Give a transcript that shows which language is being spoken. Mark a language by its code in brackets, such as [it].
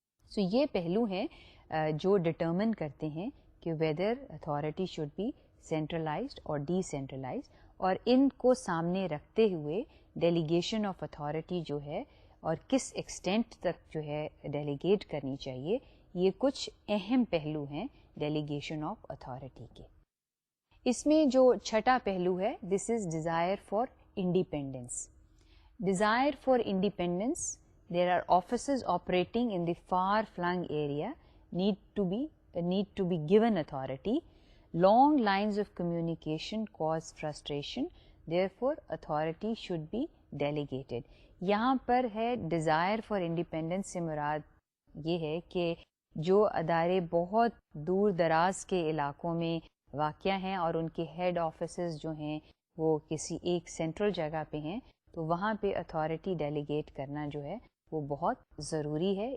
[ur] سو یہ پہلو ہیں جو ڈٹرمن کرتے ہیں کہ [en] whether authority should be centralised [ur] اور ڈی سینٹرلائزڈ, اور ان کو سامنے رکھتے ہوئے ڈیلیگیشن آف اتھارٹی جو ہے اور کس ایکسٹینٹ تک جو ہے ڈیلیگیٹ کرنی چاہیے, یہ کچھ اہم پہلو ہیں ڈیلیگیشن آف اتھارٹی کے. اس میں جو چھٹا پہلو ہے, [en] This is desire for independence. Desire for independence, there are offices operating in the far-flung area need to be given authority. Long lines of communication cause frustration, therefore authority should be delegated. [ur] یہاں پر ہے [en] desire for independence [ur] سے مراد یہ ہے کہ جو ادارے بہت دور دراز کے علاقوں میں واقع ہیں اور ان کے ہیڈ آفیسز جو ہیں وہ کسی ایک سینٹرل جگہ پہ ہیں, تو وہاں پہ اتھارٹی ڈیلیگیٹ کرنا جو ہے وہ بہت ضروری ہے.